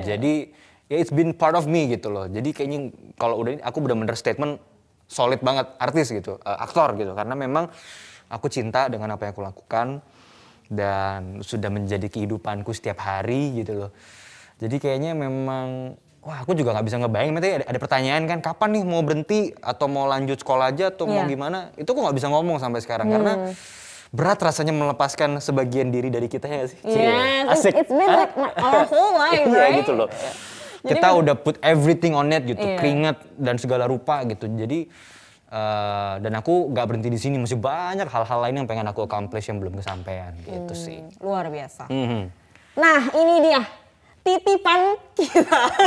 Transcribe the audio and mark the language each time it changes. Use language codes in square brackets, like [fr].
[id] Jadi ya [en] it's been part of me [id] gitu loh. Jadi kayaknya kalau udah ini aku benar-benar statement solid banget artis gitu, aktor gitu. Karena memang aku cinta dengan apa yang aku lakukan dan sudah menjadi kehidupanku setiap hari gitu loh. Jadi kayaknya memang wah aku juga nggak bisa ngebayangin, nanti ada pertanyaan kan kapan nih mau berhenti atau mau lanjut sekolah aja atau mau gimana, itu aku nggak bisa ngomong sampai sekarang karena berat rasanya melepaskan sebagian diri dari kita ya sih. [en] Yes, [id] Asik. [en] it's been like our whole life, right? [id] Iya gitu loh. Kita udah [en] put everything on it [id] gitu, keringat dan segala rupa gitu. Jadi dan aku nggak berhenti di sini, masih banyak hal-hal lain yang pengen aku accomplish yang belum kesampaian gitu sih. Luar biasa. Nah ini dia titipan kita.